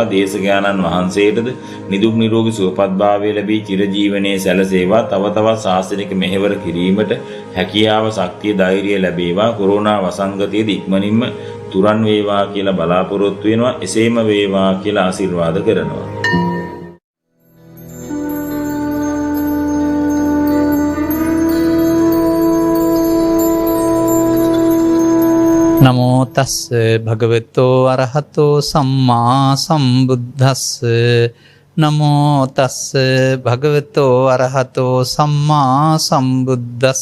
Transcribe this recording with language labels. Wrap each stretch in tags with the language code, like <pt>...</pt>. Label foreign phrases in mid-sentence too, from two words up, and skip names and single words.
<si>දේශකයන්න් වහන්සේටද නිදුක් නිරෝගී සුවපත් භාවය ලැබී චිරජීවනයේ සැලසේවා. තව තවත් ශාස්ත්‍රික මෙහෙවර කිරීමට හැකියාව ශක්තිය ධෛර්යය ලැබේවා. කොරෝනා වසංගතයේදී ඉක්මනින්ම තුරන් වේවා කියලා බලාපොරොත්තු වෙනවා. එසේම වේවා කියලා ආශිර්වාද කරනවා.</si> <pi>නමෝ තස්ස භගවතෝ අරහතෝ සම්මා සම්බුද්දස්ස. නමෝ තස්ස භගවතෝ අරහතෝ සම්මා සම්බුද්දස්ස.</pi>